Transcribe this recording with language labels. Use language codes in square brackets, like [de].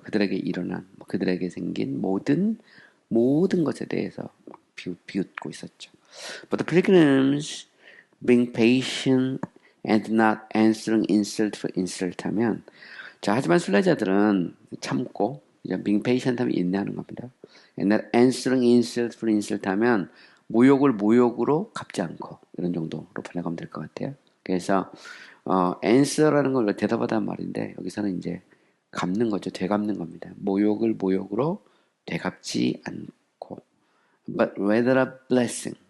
[ko] 그들에게 일어난, 그들에게 생긴 모든 것에 대해서 비웃고 있었죠. [en] But the pilgrims, being patient and not answering insult for insult [ko] 하면 자, 하지만 순례자들은 참고 [en] being patient [ko] 하면 인내하는 겁니다. [en] And not answering insult for insult [ko] 하면 모욕을 모욕으로 갚지 않고 이런 정도로 번역하면 될 것 같아요. 그래서 answer라는 걸 대답하다는 말인데 여기서는 이제 갚는 거죠. 되갚는 겁니다. 모욕을 모욕으로 되갚지 않고 [en] but rather a blessing.